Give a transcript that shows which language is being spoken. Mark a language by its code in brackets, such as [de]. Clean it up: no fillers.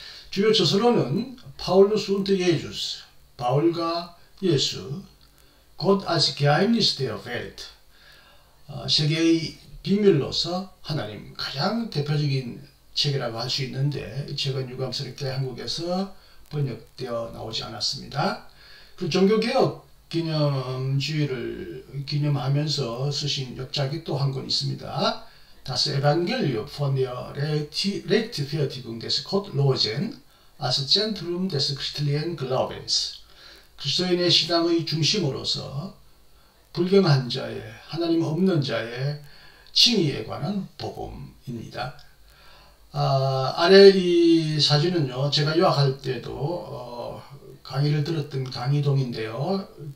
[ko] 주요 저서로는 파울루스 [de] und Jesus, [ko] 바울과 예수, [de] Gott als Geheimnis der Welt, [ko] 세계의 비밀로서 하나님, 가장 대표적인 책이라고 할 수 있는데 최근 유감스럽게 한국에서 번역되어 나오지 않았습니다. 그 종교개혁 기념주의를 기념하면서 쓰신 역작이 또 한 권 있습니다. [de] Das Evangelium von der Rechtfertigung des Gottlosen als Zentrum des christlichen Glaubens. [ko] 그리스도인의 신앙의 중심으로서 불경한 자의, 하나님 없는 자의 칭의에 관한 복음입니다. 아래 이 사진은요, 제가 유학할 때도 강의를 들었던 강의동인데요.